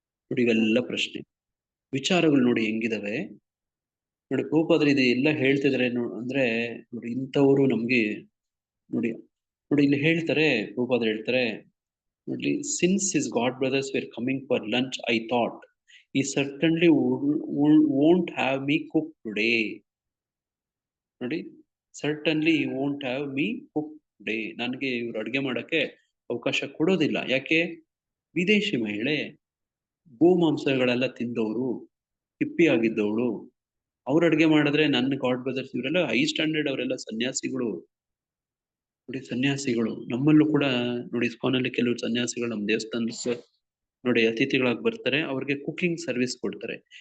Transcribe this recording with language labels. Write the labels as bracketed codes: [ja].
[kn] ನೋಡಿ ಇವೆಲ್ಲ ಪ್ರಶ್ನೆ, ವಿಚಾರಗಳು ನೋಡಿ ಹೆಂಗಿದಾವೆ. ನೋಡಿ ಪ್ರಭುಪಾದರು ಇದು ಎಲ್ಲ ಹೇಳ್ತಿದ್ರೆ ಅಂದ್ರೆ ನೋಡಿ ಇಂಥವ್ರು ನಮ್ಗೆ ನೋಡಿ ಇಲ್ಲಿ ಹೇಳ್ತಾರೆ. ಪ್ರಭುಪಾದರು ಹೇಳ್ತಾರೆ ನೋಡಿ, [en] Since his god brothers were coming for lunch, I thought he certainly won't have me cook today. ನೋಡಿ, certainly he won't have me cook today. [kn] ನನಗೆ ಇವ್ರು ಅಡ್ಗೆ ಮಾಡಕ್ಕೆ ಅವಕಾಶ ಕೊಡೋದಿಲ್ಲ. ಯಾಕೆ? ವಿದೇಶಿ ಮಹಿಳೆ, ಗೋಮಾಂಸಗಳೆಲ್ಲ ತಿಂದವರು, ಹಿಪ್ಪಿ ಆಗಿದ್ದವಳು. ಅವ್ರು ಅಡ್ಗೆ ಮಾಡಿದ್ರೆ ನನ್ನ ಗಾಡ್ ಬ್ರದರ್ಸ್ ಇವರೆಲ್ಲ ಹೈ ಸ್ಟ್ಯಾಂಡರ್ಡ್, ಅವರೆಲ್ಲ ಸನ್ಯಾಸಿಗಳು. ನೋಡಿ ಸನ್ಯಾಸಿಗಳು ನಮ್ಮಲ್ಲೂ ಕೂಡ ನೋಡಿ, ಇಸ್ಕಾನಲ್ಲಿ ಕೆಲವು ಸನ್ಯಾಸಿಗಳು ನಮ್ಮ ದೇವಸ್ಥಾನಕ್ಕೆ ನೋಡಿ ಅತಿಥಿಗಳಾಗಿ ಬರ್ತಾರೆ, ಅವ್ರಿಗೆ ಕುಕಿಂಗ್ ಸರ್ವಿಸ್ ಕೊಡ್ತಾರೆ.